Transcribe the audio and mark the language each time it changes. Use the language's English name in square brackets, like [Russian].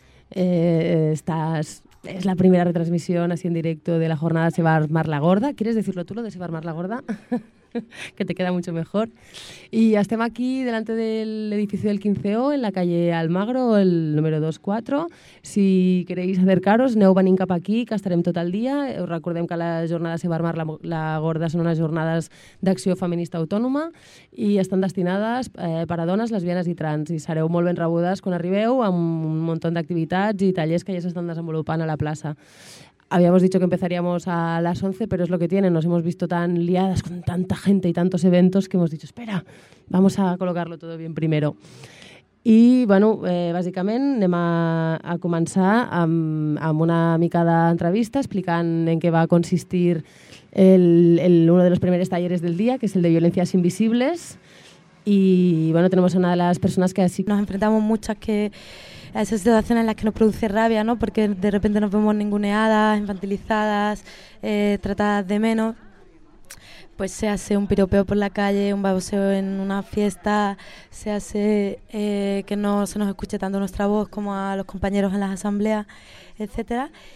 [Spanish] Es la primera retransmisión así en directo de la jornada Se va a armar la gorda. ¿Quieres decirlo tú, lo de Se va a armar la gorda? Que te queda mucho mejor. Y estamos aquí delante del edificio del 15O, en la calle Almagro, el número 24. Si queréis acercaros, [Catalan] no venim cap aquí, que estarem tot el dia. Us recordem que la jornada Se va armar la gorda són unes jornades d'acció feminista autònoma i estan destinades per a dones, lesbianes i trans. I sereu molt ben rebudes quan arribeu, amb un munt d'activitats i tallers que ja s'estan desenvolupant a la plaça. [Spanish] Habíamos dicho que empezaríamos a las 11, pero es lo que tiene. Nos hemos visto tan liadas con tanta gente y tantos eventos que hemos dicho, espera, vamos a colocarlo todo bien primero. [Catalan] I, bueno, bàsicament anem a començar amb una mica d'entrevista explicant en què va consistir [Spanish] uno de los primeros talleres del día, que es el de violencias invisibles. Y, bueno, tenemos a una de las personas que así... Nos enfrentamos muchas que... A esas situaciones en las que nos produce rabia, ¿no? Porque de repente nos vemos ninguneadas, infantilizadas, tratadas de menos. Pues se hace un piropeo por la calle, un baboseo en una fiesta, se hace que no se nos escuche tanto nuestra voz como a los compañeros en las asambleas, etcétera.